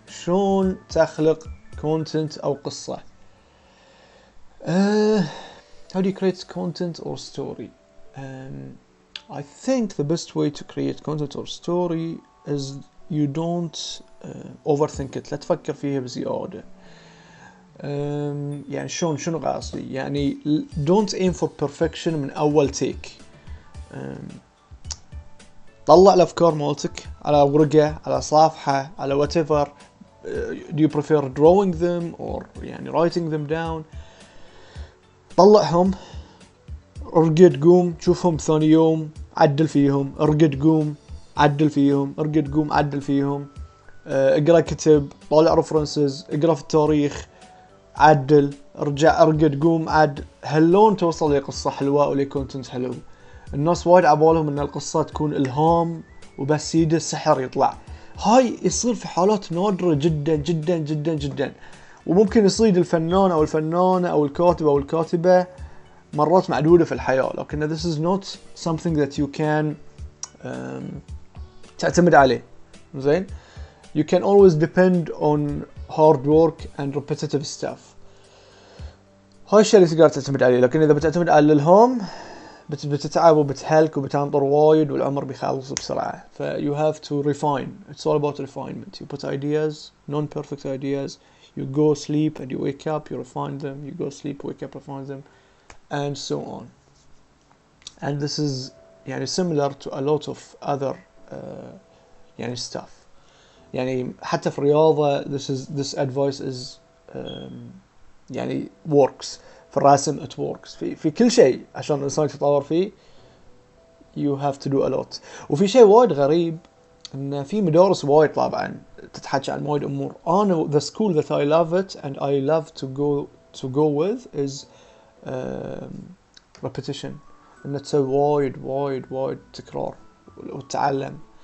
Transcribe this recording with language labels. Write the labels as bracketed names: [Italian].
[Arabic] شلون تخلق content او قصة؟ [English] how do you create content or story? I think the best way to create content or story is you don't overthink it. [Arabic] لا تفكر فيها بزيادة. يعني شنو قصدي؟ يعني [English] don't aim for perfection [Arabic] من أول take. طلع الأفكار مالتك على ورقة، على صفحة، على whatever. [English] Do you prefer drawing them or [Arabic] يعني [English] writing them down؟ [Arabic] طلعهم، ارقد قوم شوفهم ثاني يوم، عدل فيهم، ارقد قوم عدل فيهم، ارقد قوم عدل فيهم. اقرأ كتب، طالع references، اقرأ في التاريخ، عدل، ارجع، ارقد قوم عدل. هاللون توصل لقصة حلوة ولكونتنت حلو. الناس وايد عبالهم ان القصة تكون الهام وبس يد السحر يطلع. هاي يصير في حالات نادرة جدا جدا جدا جدا، وممكن يصيد الفنان او الفنانة او الكاتب او الكاتبة مرات معدودة في الحياة، لكن [English] this is not something that you can [Arabic] تعتمد عليه. [English] زين، you can always depend on hard work and repetitive stuff. [Arabic] هاي الشيء اللي تقدر تعتمد عليه، لكن اذا بتعتمد على الهام بتتعب وبتهلك وبتنطر وايد والعمر بيخلص بسرعة. [English] ف you have to refine. It's all about refinement. You put ideas, non-perfect ideas, you go sleep and you wake up, you refine them, you go sleep, wake up, refine them, and so on. And this is يعني similar to a lot of other يعني stuff. [Arabic] يعني حتى في الرياضة [English] this advice is [Arabic] يعني works. في الرسم [English] it works. [Arabic] في كل شيء عشان الإنسان يتطور فيه [English] you have to do a lot. [Arabic] وفي شيء وايد غريب إن في مدارس وايد طبعا تتحكي عن وايد أمور. [English] أنا the school that I love it and I love to go with is repetition. [Arabic] إن تسوي وايد تكرار وتتعلم.